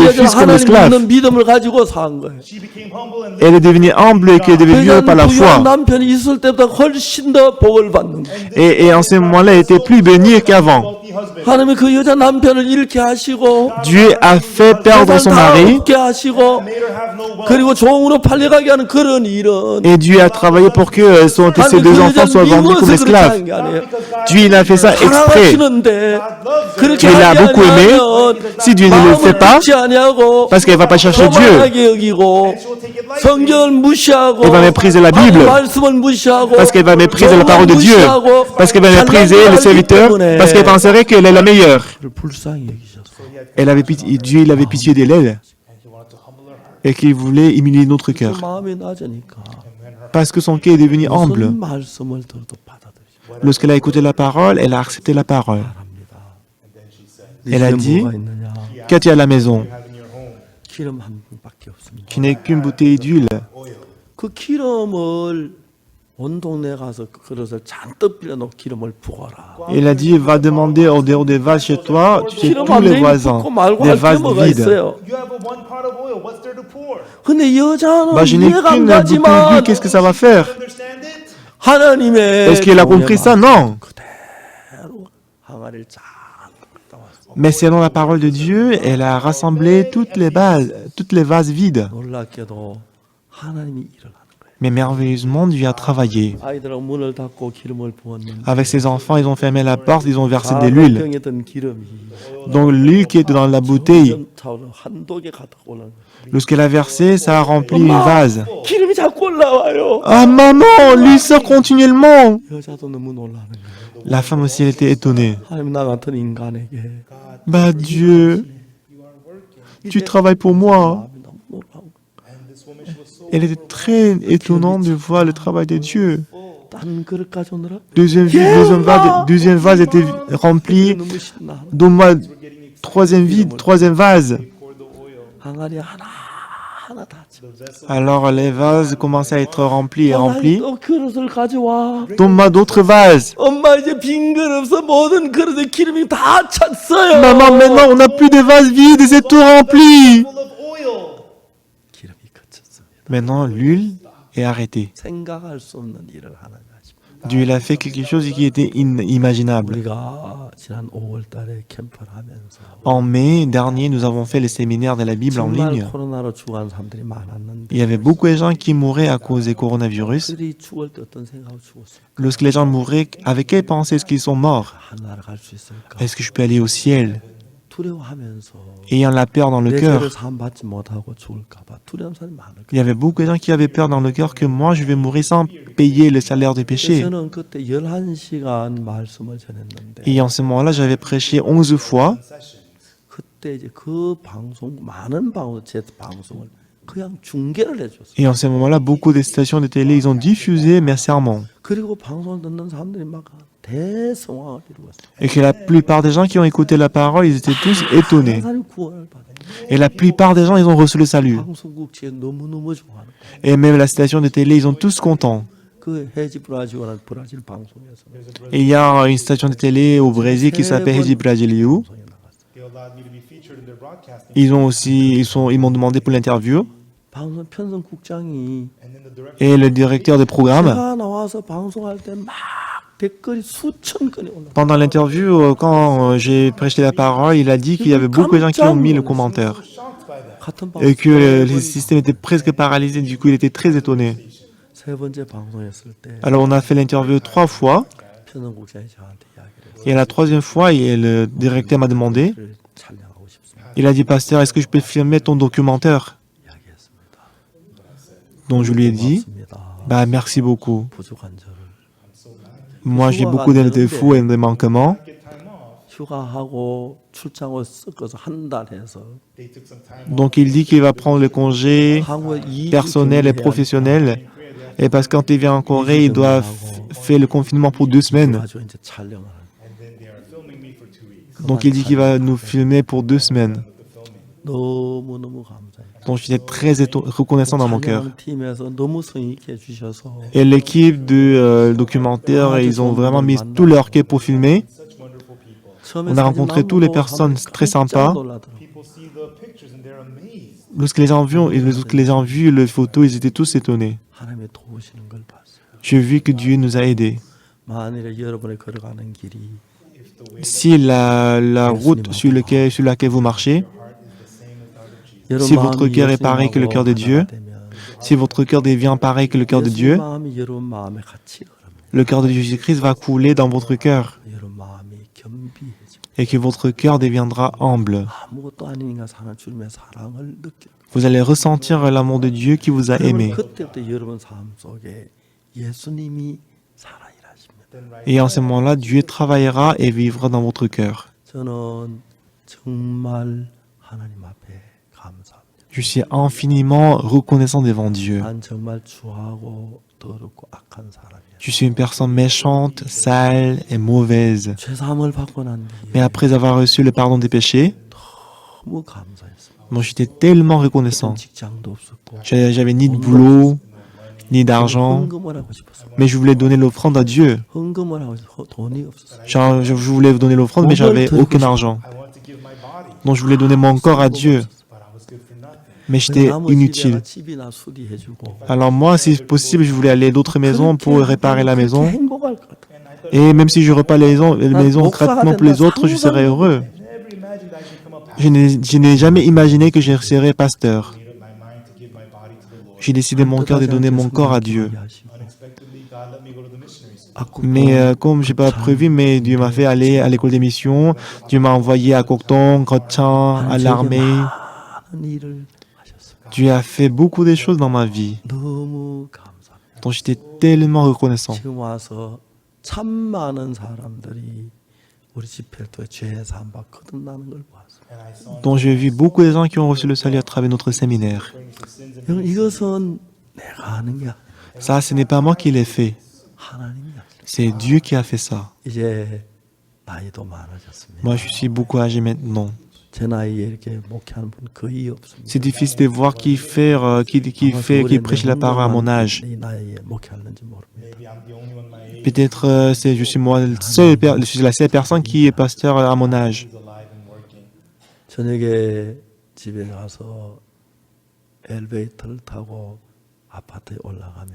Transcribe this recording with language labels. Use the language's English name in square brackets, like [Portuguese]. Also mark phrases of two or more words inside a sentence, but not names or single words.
[Korean] 겸비해서 [French] fils comme [Korean] 하나님 [French] esclaves. [Korean] 믿는 믿음을 가지고 산 거예요. [English] She became humble and [French] Elle est devenue humble et qu'elle devait vivre par la [Korean] 부유한 [French] foi. [Korean] 남편이 있을 때보다 훨씬 더 복을 받는 거예요. [French] Et en ce moment-là, elle était plus bénie qu'avant. [English] wealthy husband. [Korean] 하나님이 그 여자 남편을 잃게 하시고 [French] Dieu a fait perdre son [Korean] 다 [French] mari [Korean] 얻게 하시고 [English] Made her have no wealth. [Korean] 그리고 종으로 팔려가게 하는 그런 일은 [French] et Dieu a travaillé pour que ses deux enfants soient vendus comme esclaves. [Korean] 게 아니에요. [French] Dieu il a fait ça exprès. [Korean] 사랑하시는데 그렇게 [French] Dieu l'a [Korean] 하지 [French] beaucoup aimé. [Korean] 않으면 [French] Si Dieu ne le fait [Korean] 마음을 [French] pas, [Korean] 듣지 아니하고 [French] parce qu'elle va pas chercher Dieu, [Korean] 거만하게 여기고 [English] She will take it lightly. [Korean] 성경을 무시하고 [French] elle va mépriser la Bible, [Korean] 말씀을 무시하고 [French] parce qu'elle va mépriser la parole de Dieu, parce qu'elle va mépriser le serviteur, parce qu'elle penserait qu'elle est la meilleure. [Korean] 그를 불쌍히 여기셔서 [French] Elle avait pitié, Dieu il avait pitié d'elle et qu'il voulait humilier notre cœur. [Korean] 마음이 낮으니까 [French] Parce que son cœur est devenu humble. [Korean] 무슨 말씀을 들어도 받아들이시고 [French] Lorsqu'elle a écouté la parole, elle a accepté la parole. Elle a dit, [Korean] 뭐가 있느냐? [French] qu'as-tu à la maison? [English] Have in your home. [Korean] 기름 한 병밖에 없습니다. [French] Qui n'est qu'une bouteille d'huile. [Korean] 그 기름을 온 동네 가서 그 그릇을 잔뜩 빌려놓고 기름을 부어라. [French] Il a dit, va demander au dehors des vases chez toi, tu sais, [Korean] 기름 [French] tous [Korean] 한 [French] les [Korean] 병이 [French] voisins, [Korean] 붓고 말고 [French] des [Korean] 할 게 [French] vases [Korean] 뭐가 [French] vides. [Korean] 있어요? [English] You have a one pot of oil. What's there to pour? [Korean] 근데 여자는 [French] Bah, je n'ai [Korean] 이해가 안 [French] qu'une bouteille d'huile, [Korean] 가지만 [French] qu'est-ce que ça va faire? [English] Understand it? [Korean] 하나님의 [French] Est-ce qu'il a compris ça? Non. [Korean] 그대로 항아리를 쫙 갖다 왔어. [French] Mais selon la parole de Dieu, elle a rassemblé toutes les vases vides. [Korean] 놀랍게도 하나님이 일을 하는 거예요. [French] Mais merveilleusement, Dieu a travaillé. [Korean] 아이들하고 문을 닫고 기름을 부었는데 [French] Avec ses enfants, ils ont fermé la porte, ils ont versé de l'huile. [Korean] 병에 든 기름이 [French] Donc l'huile qui était dans la bouteille, [Korean] 차오르 한도 개 가득 올라오는 거예요. [French] lorsqu'elle a versé, ça a rempli une vase. [Korean] 기름이 자꾸 올라와요. [French] Ah maman, l'huile sort continuellement. [Korean] 여자도 너무 놀라는 거예요. [French] La femme aussi, elle était étonnée. [Korean] 하나님 나 같은 인간에게 [French] Bah Dieu, tu travailles pour moi. [Korean] 마음이 너무 놀라운 거예요. [French] Elle était très étonnante de voir le travail de Dieu. [Korean] 딴 그릇 가져오느라 [French] Deuxième vase était rempli. [Korean] 너무 신나. [French] Donne-moi troisième vase. [Korean] 항아리 하나 다 쳐. [French] Alors les vases commençaient à être remplis et remplis. [Korean] 또 그릇을 가져와. [French] Donne-moi d'autres vases. [Korean] 엄마 이제 빈 그릇 없어. 모든 그릇에 기름이 다 찼어요. [French] Maman, maintenant on n'a plus de vases vides et c'est tout rempli. [English] Full of oil. [Korean] 기름이 그쳤습니다. [French] Maintenant l'huile est arrêtée. [Korean] 생각할 수 없는 일을 하나님 하십니다. [French] Dieu il a fait quelque chose qui était inimaginable. [Korean] 우리가 지난 5월달에 캠프를 하면서 [French] En mai dernier, nous avons fait le séminaire de la Bible en [Korean] 정말 [French] ligne. [Korean] 코로나로 죽어가는 사람들이 많았는데 [French] Il y avait beaucoup de gens qui mouraient à cause du coronavirus. [Korean] 그들이 죽을 때 어떤 생각으로 죽었어요? [French] Lorsque les gens mouraient, avec quelle pensée est-ce qu'ils sont morts? [Korean] 하늘나라 갈 수 있을까? [French] Est-ce que je peux aller au ciel? [Korean] 두려워하면서 [French] Ayant la peur dans le [Korean] 내 [French] cœur. [Korean] 죄를 사함 받지 못하고 죽을까봐 두려운 사람이 많을 [French] Il y [Korean] 거예요. [French] avait beaucoup de gens qui avaient peur dans le cœur que moi, je vais mourir sans payer le salaire du péché. [Korean] 저는 그때 11시간 말씀을 전했는데 [French] Et en ce moment-là, j'avais prêché 11 fois. [Korean] 그때 이제 그 방송 많은 방송 제 방송을 그냥 중계를 해줬어요. [French] Et en ce moment-là, beaucoup de stations de télé, ils ont diffusé mes sermons. [Korean] 그리고 방송을 듣는 사람들이 막 대성황을 이루었어요. [French] Et que la plupart des gens qui ont écouté la parole, ils étaient tous étonnés. [Korean] 사람이 구원을 받아요. [French] Et la plupart des gens, ils ont reçu le salut. [Korean] 방송국 측에 너무너무 좋아하는 거예요. [French] Et même la station de télé, ils sont tous contents. [Korean] 그 해지 브라질이라는 브라질 방송에서 [French] Et il y a une station de télé au Brésil qui s'appelle Rede Brasilio. [Korean] 방송에 나갔어요. [English] They allowed me to be featured in their broadcasting. [French] Ils m'ont demandé pour l'interview. [Korean] 방송 편성국장이 [English] And then the director [French] Et le directeur de programme, [Korean] 제가 나와서 방송할 때 막 댓글이 수천 건이 올라. [French] pendant l'interview, quand j'ai prêché la parole, il a dit qu'il y avait beaucoup de gens qui ont mis le commentaire. [English] shocked by that. [Korean] 같은 [French] Et [Korean] 방송 [French] que le système était presque paralysé. Du coup, il était très étonné. [Korean] 세 번째 방송했을 때 [French] Alors, on a fait l'interview 3 fois. [Korean] 편성국장이 저한테 이야기를 [French] Et la troisième fois, le directeur m'a demandé, [Korean] 해서 촬영하고 싶습니다. [French] il a dit, Pasteur, est-ce que je peux filmer ton documentaire? [Korean] 이야기했습니다. [French] Donc, je lui ai dit, [Korean] 고맙습니다. [French] bah, merci beaucoup. [Korean] 부족한 저를 [French] Moi, j'ai beaucoup de défauts et de manquements. [English] Get time off. [Korean] 휴가하고 출장을 섞어서 한 달 해서 [English] They took some time off. [French] Donc, il dit qu'il va prendre le congé [Korean] 한국에 2주 [French] personnel et professionnel. Et parce que quand il vient en Corée, il doit faire le confinement pour 2 semaines. [Korean] 가지고 이제 촬영을 [English] And then they are filming me for 2 weeks. [French] Donc, il dit qu'il va nous filmer pour 2 semaines. [Korean] 너무너무 감사해요. [French] Donc, j'étais très reconnaissant dans mon cœur. [Korean] 촬영 팀에서 너무 성의 있게 해주셔서 [French] Et l'équipe du documentaire, ils ont vraiment mis tout leur cœur pour filmer. [English] Such wonderful people. [French] On a rencontré toutes les personnes très sympas. [English] People see the pictures and they're amazed. [French] Lorsque les gens ont vu les photos, ils étaient tous étonnés. [Korean] 하나님의 도우시는 걸 봤어요. [French] J'ai vu que Dieu nous a aidés. [Korean] 만일에 여러분의 걸어가는 길이 [French] Si la route sur laquelle vous marchez, si votre cœur est pareil que le cœur de Dieu, si votre cœur devient pareil que le cœur de Dieu, [Korean] 마음이 여러분 마음에 같이 흐르면 [French] le cœur de Jésus-Christ va couler dans votre cœur [Korean] 여러분 마음이 겸비해지고 [French] et que votre cœur deviendra humble. [Korean] 아무것도 아닌 인간 사는 주님의 사랑을 느껴. [French] Vous allez ressentir l'amour de Dieu qui vous a aimé. [Korean] 그때부터 여러분 삶 속에 예수님이 살아일하십니다. [French] Et en ce moment-là, Dieu travaillera et vivra dans votre cœur. [Korean] 저는 정말 하나님 앞에 감사합니다. [French] Je suis infiniment reconnaissant devant Dieu. [Korean] 난 정말 추하고 더럽고 악한 사람이야. [French] Je suis une personne méchante, sale et mauvaise. [Korean] 죄사함을 받고 난 [French] Mais [Korean] 뒤에 [French] après avoir reçu le pardon des péchés, [Korean] 너무 감사했어요. [French] moi j'étais tellement reconnaissant. [Korean] 직장도 없었고 [French] J'avais ni de boulot, ni d'argent, [Korean] 헌금을 하고 싶었어요. [French] mais je voulais donner l'offrande à Dieu. [Korean] 헌금을 하고 싶어 돈이 없었어요. [French] Genre, je voulais donner l'offrande, mais j'avais aucun argent. [English] I want to give my body, [French] Donc je voulais donner mon corps à Dieu, [English] but I was good for nothing. [French] mais j'étais inutile. [Korean] 집이나 수리해주고 [French] Alors moi, si possible, je voulais aller à d'autres maisons pour réparer la maison. [Korean] 행복할 것 같아요. [French] Et même si je repars les maisons gratuitement pour les autres, je serais heureux. [English] I never imagined I could become a pastor. [French] Je n'ai jamais imaginé que je serais pasteur. [English] I made up my mind to give my body to the Lord. [French] J'ai décidé mon cœur de donner mon corps à Dieu. [English] Unexpectedly, God let me go to the missionary school. [French] Mais comme j'ai pas prévu, mais Dieu m'a fait aller à l'école des missions. Dieu m'a envoyé à Cocton, Gotchan, à l'armée. [Korean] 많은 일을 하셨어요. [French] Dieu a fait beaucoup de choses dans ma vie. [Korean] 너무 감사합니다. [French] Donc j'étais tellement reconnaissant. [Korean] 지금 와서 참 많은 사람들이 우리 집회도 죄 사함받 거듭나는 걸 봤어요. [English] And I saw [French] Donc j'ai vu beaucoup de gens qui ont reçu le salut à travers notre séminaire. [English] him for sins and [Korean] 여러분 이것은 내가 하는 게 아니라 [French] Ça, ce n'est pas moi qui l'ai fait. [Korean] 하나님이 하시는 [French] C'est Dieu qui a fait ça. [Korean] 이제 나이도 많아졌습니다. [French] Moi, je suis beaucoup âgé maintenant. [Korean] 제 나이에 이렇게 목회하는 분 거의 없습니다. [French] C'est difficile de voir qui prêche la parole à mon âge. [Korean] 이 나이에 목회하는지 모릅니다. [English] maybe I'm the only one my age [French] Peut-être je suis moi je suis la seule personne qui est pasteur à mon âge. [English] who's alive and working. [Korean] 저녁에 집에 가서 엘리베이터를 타고 아파트에 올라가면